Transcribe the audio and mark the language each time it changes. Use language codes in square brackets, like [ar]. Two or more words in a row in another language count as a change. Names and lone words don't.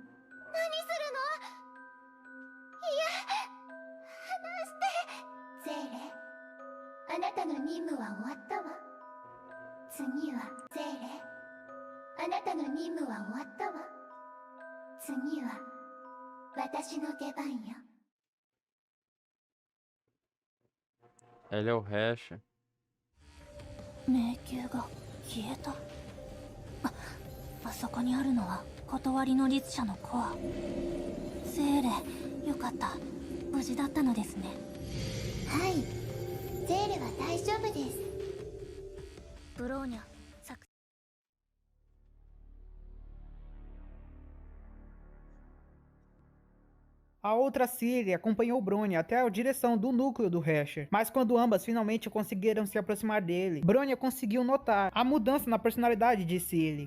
[ja] いや、離して。ゼーレ、あなたの任務は終わったわ。次はゼーレ、あなたの任務は終わったわ。次は私の出番よ。 [pt] Ela é o Resha. [ja] 迷宮が消えた。あそこにあるのは断りの律者のコア。セーレ、よかった。無事だったのですね。はい、ゼーレは大丈夫です。ブローニャ、作 [pt] A outra Ciri acompanhou Bronya até a direção do núcleo do Resher, mas quando ambas finalmente conseguiram se aproximar dele, Bronya conseguiu notar a mudança na personalidade de Ciri.